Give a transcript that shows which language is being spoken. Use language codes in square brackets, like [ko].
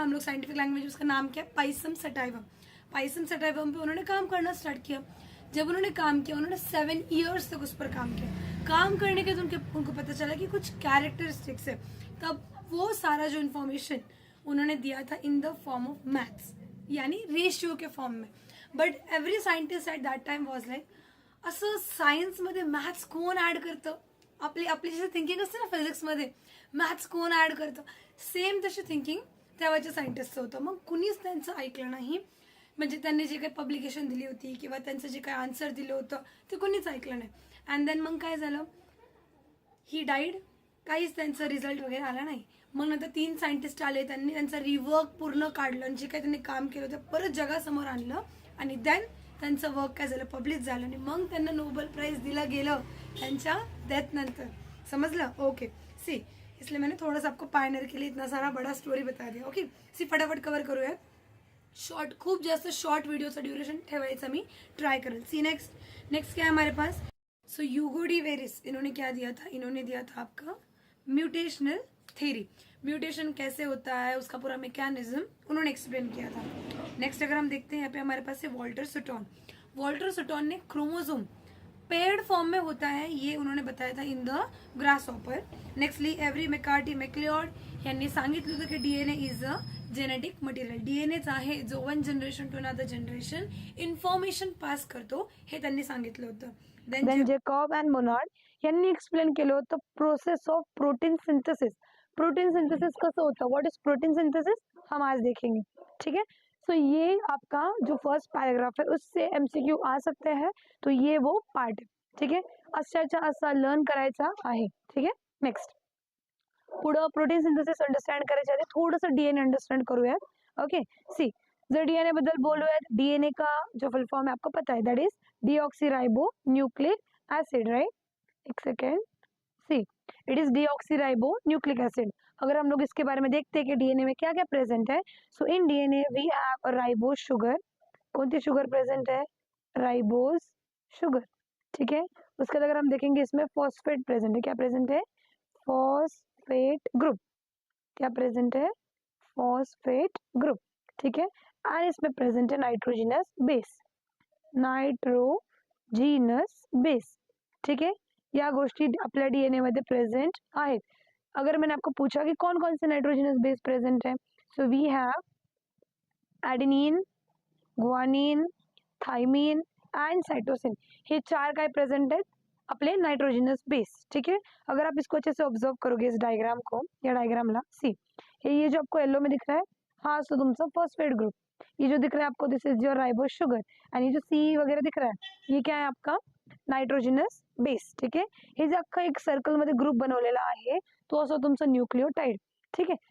[hi] हम लोग scientific language उसका नाम क्या है? Pisum sativum. पाइसम सटाइवम पे उन्होंने काम करना स्टार्ट किया. जब उन्होंने काम किया, उन्होंने 7 ईयर्स तक उस पर काम किया. काम करने के बाद उनको पता चला कि कुछ कैरेक्टरिस्टिक्स है. तब वो सारा जो इन्फॉर्मेशन उन्होंने दिया था [en] in the form of maths, [hi] यानी रेशियो के फॉर्म में. [en] but every scientist at that time was like, [mr] असं सायन्समध्ये मॅथ्स कोण ॲड करतं? आपली जशी थिंकिंग असते ना फिजिक्समध्ये, मॅथ्स कोण ॲड करतं, सेम तशी थिंकिंग तेव्हाच्या सायंटिस्टचं होतं. मग कुणीच त्यांचं ऐकलं नाही. म्हणजे त्यांनी जे काही पब्लिकेशन दिली होती किंवा त्यांचं जे काही आन्सर दिलं होतं ते कोणीच ऐकलं नाही. [en] and then [mr] मग काय झालं? [en] He died. [mr] काहीच त्यांचा रिझल्ट वगैरे आला नाही. मग नंतर 3 सायंटिस्ट आले, त्यांनी त्यांचा रिवर्क पूर्ण काढलं आणि जे काही त्यांनी काम केलं होतं परत जगासमोर आणलं. आणि देन त्यांचं वर्क काय झालं? पब्लिश झालं. आणि मग त्यांना नोबेल प्राइज दिलं गेलं त्यांच्या डेथ नंतर. समझलं? [hi] ओके, सी इसलिए मैंने थोड़ा सा आपको पायनर के लिए इतना सारा बड़ा स्टोरी बता दिया. [mr] ओके, सी फटाफट कवर करूयात. शॉर्ट, खूब जास्त शॉर्ट वीडियोचं ड्यूरेशन ठेवायचं मी ट्राई करें. C next. [hi] नेक्स्ट क्या है हमारे पास? सो ह्यूगो डी वेरिस, इन्होंने क्या दिया था? इन्होंने दिया था आपका म्यूटेशनल थ्योरी. म्यूटेशन कैसे होता है, उसका पूरा मैकेनिज्म उन्होंने एक्सप्लेन किया था. नेक्स्ट अगर हम देखते हैं, यहाँ पे हमारे पास है वॉल्टर सुटॉन. वॉल्टर सुटॉन ने क्रोमोसोम पेयर्ड फॉर्म में होता है, ये उन्होंने बताया था in the grasshopper. [mr] Nextly every मेकार्टी मेक्लिऑड यांनी सांगितलं होतं की DNA is a genetic material. DNH आहे जो one generation to another generation information pass करतो, हे त्यांनी सांगितलं होतं. देन जेकॉब अँड मोनार्ड यांनी एक्सप्लेन केलं होतं process of protein synthesis. Protein synthesis कसं होतं? [en] What is protein synthesis? [hi] हम आज देखेंगे. ठीक है, सो ये आपका जो फर्स्ट पैराग्राफ है उससे एमसीक्यू आ सकते हैं, तो ये वो पार्ट है. ठीक है, [mr] अशाच्या असा लर्न करायचा आहे. ठीक है, नेक्स्ट. पुढं प्रोटीन सिंथेसिस अंडरस्टँड करायच्या आधी थोडंसं डीएनए अंडरस्टैंड करूयात. [en] okay, see [mr] जर डीएनए बद्दल बोलूयात, [hi] डीएनए का जो फुल फॉर्म है आपको पता है, [en] That is deoxyribonucleic acid, right? एक second. See it is deoxyribonucleic acid. [hi] अगर हम लोग इसके बारे में देखते हैं कि डीएनए में क्या क्या प्रेजेंट है, [en] So in DNA we have ribose sugar. [hi] कौन सी शुगर प्रेजेंट है? राइबोज शुगर, ठीक है। उसके बाद अगर हम देखेंगे इसमें फॉस्फेट प्रेजेंट है। क्या प्रेजेंट है? Phosphate group. क्या प्रेजेंट है? फॉस्फेट ग्रुप, ठीक है। एंड इसमें प्रेजेंट है नाइट्रोजिनस बेस, नाइट्रोजिनस बेस, [mr] ठीक आहे। या गोष्टी आपल्या डीएनए मध्ये प्रेझेंट आहेत। [hi] अगर मैंने आपको पूछा कि कौन कौन से नाइट्रोजनस बेस प्रेजेंट है, [en] So we have adenine, guanine, thymine and cytosine. [mr] हे 4 काय प्रेजेंट आहेत? आपले नाइट्रोजनस बेस, [hi] ठीक है। अगर आप इसको अच्छे से ऑब्जर्व करोगे इस डायग्राम को, [mr] या डायग्राम ला [hi] सी, ये जो आपको येलो में दिख रहा है, हाँ सो [mr] तुमचा फॉस्फेट ग्रुप। [hi] ये जो दिख रहा है आपको, [en] This is your ribose sugar. [hi] And ये जो सी वगैरह दिख रहा है, ये क्या है आपका? [mr] नाइट्रोजनस बेस, ठीक आहे। हे जे अख्खा एक सर्कल मध्ये ग्रुप बनवलेला आहे, तो असं तुमचं न्यूक्लियोटाइड, ठीक आहे।